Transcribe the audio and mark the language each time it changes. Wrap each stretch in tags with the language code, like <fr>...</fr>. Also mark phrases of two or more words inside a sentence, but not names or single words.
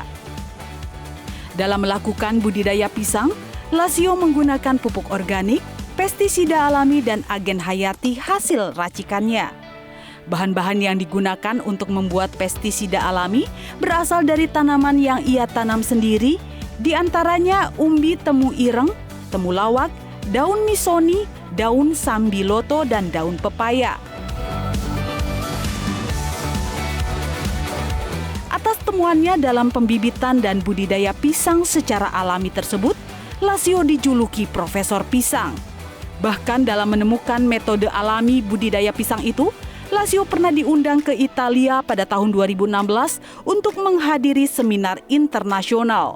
<id>Dalam melakukan budidaya pisang, Lasio menggunakan pupuk organik, pestisida alami, dan agen hayati hasil racikannya. Bahan-bahan yang digunakan untuk membuat pestisida alami berasal dari tanaman yang ia tanam sendiri, di antaranya umbi temu ireng, temulawak, daun misoni, daun sambiloto, dan daun pepaya. Atas temuannya dalam pembibitan dan budidaya pisang secara alami tersebut, Lasio dijuluki Profesor Pisang. Bahkan dalam menemukan metode alami budidaya pisang itu, Lasio pernah diundang ke Italia pada tahun 2016 untuk menghadiri seminar internasional.</id>